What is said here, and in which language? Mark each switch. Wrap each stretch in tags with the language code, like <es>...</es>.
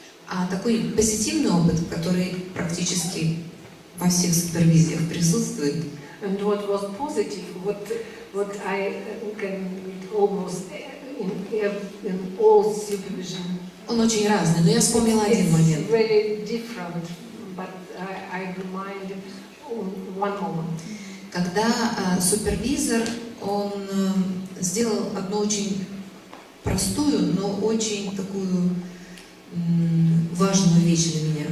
<ru>А такой позитивный опыт, который практически во всех супервизиях присутствует,</ru> <en>And what was positive, what I can almost in all supervision.</en> <ru>он очень разный, но я вспомнила один момент.</ru> <en>It's very different, but I remind one moment.</en> <ru>Когда супервизор, он сделал одну очень простую, но очень такую важную вещь для меня.</ru>